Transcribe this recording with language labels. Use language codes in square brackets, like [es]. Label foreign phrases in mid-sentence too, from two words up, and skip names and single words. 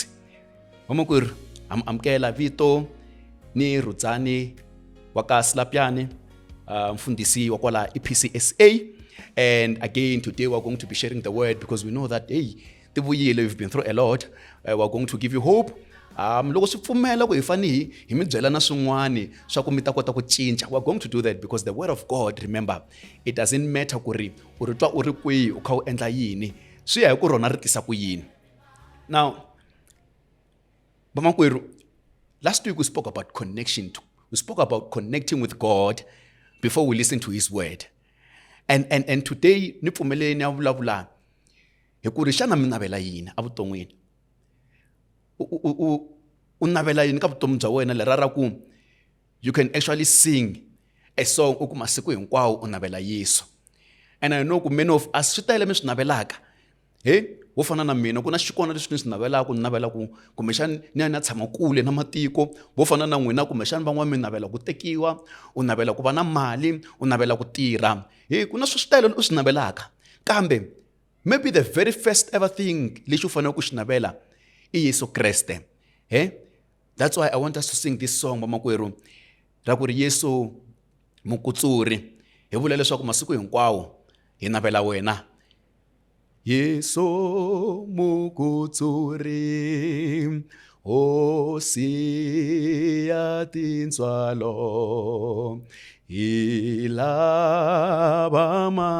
[ts] I'm Kela Vito ni Rudzani waka Slapiane. Mfundisi wakwala EPCSA, [en] and again today we're going to be sharing the word because we know that we've been through a lot. We're going to give you hope. [ts] Loko swi pfumela ku hi fani hi mi byela na swin'wana swa ku mi ta kota ku cinca. [en] We're going to do that because the word of God, remember, it doesn't matter [ts] ku ri u ri twa u ri kwihi u kha u endla yini, swi ya hi ku rona ri tisa ku yini. Now, vamakwerhu, [en] last week we spoke about connection. We spoke about connecting with God before we listen to his word. And today [ts] ni pfumeleni ya vulavula hi ku ri xana mi navela yini a vuton'wini. U navela yini ka vutomi bya wena lera ra ku [en] you can actually sing a song [ts] u ku masiku hinkwawo u navela Yesu. [en] And I know [ts] ku [en] many of us [ts] swi tele mi swi navelaka. Wo fana na mina ku na xikona leswi ni swi navelaka, ni navela ku kumbexani ni ya na tshama kule na matiko. Wo fana na n'wina kumbexani van'wana mi navela ku tekiwa, u navela ku va na mali, u navela ku tirha. Ku na swi tele u swi navelaka. Kambe [en] maybe the very first ever thing [ts] lexi u fanele ku xi navela i Yesu Kreste. [en] That's why I want us to sing this song [ts] vamakwerhu ra ku ri Yesu mukutsuri. Hi vula leswaku masiku hinkwawo hi navela wena. Yesu mukutsuri, hosi ya tintswalo, ilava